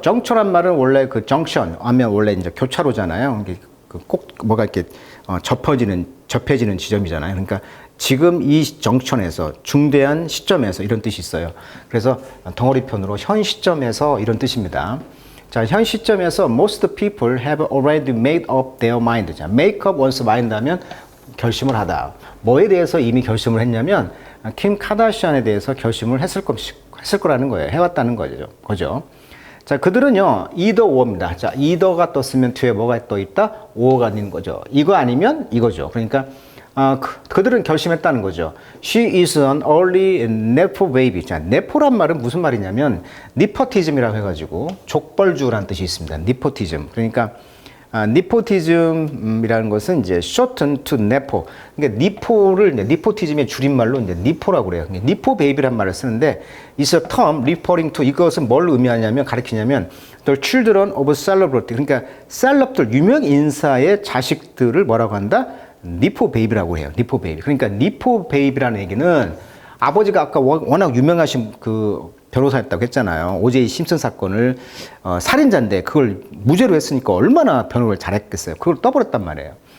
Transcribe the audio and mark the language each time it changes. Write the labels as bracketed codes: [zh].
[ko] juncture란 말은 원래 그 junction 하면 원래 이제 교차로잖아요. 꼭 뭐가 이렇게 접해지는 지점이잖아요. 그러니까 지금 이 정천에서 중대한 시점에서 이런 뜻이 있어요. 그래서 덩어리편으로 현 시점에서 이런 뜻입니다. 자, 현 시점에서 [en] most people have already made up their mind. [ko] 자, [en] make up one's mind [ko] 하면 결심을 하다. 뭐에 대해서 이미 결심을 했냐면 킴 카다시안에 대해서 결심을 했을 거라는 거예요. 해왔다는 거죠. 자, 그들은요, either or입니다. 자, either가 떴으면 뒤에 뭐가 떠 있다? or가 있는 거죠. 이거 아니면 이거죠. 그러니까 그들은 결심했다는 거죠. [en] She is an early nepo baby. [ko] 자, nepo란 말은 무슨 말이냐면 nepotism이라고 해가지고 족벌주라는 뜻이 있습니다. nepotism. 그러니까 nepotism이라는 것은 이제 [en] shortened to nepo. [ko] 그러니까 nepo를 nepotism의 줄임말로 이제 nepo라고 그래요. [en] nepo baby [ko] 란 말을 쓰는데 [en] is a term referring to [ko] 이것은 뭘 의미하냐면 가리키냐면 [en] the children of celebrity. [ko] 그러니까 셀럽들 유명 인사의 자식들을 뭐라고 한다? 니포 베이비라고 해요. 니포 베이비. 그러니까 니포 베이비라는 얘기는 아버지가 아까 워낙 유명하신 그 변호사였다고 했잖아요. 오제이 심슨 사건을 살인자인데 그걸 무죄로 했으니까 얼마나 변호를 잘했겠어요. 그걸 떠버렸단 말이에요.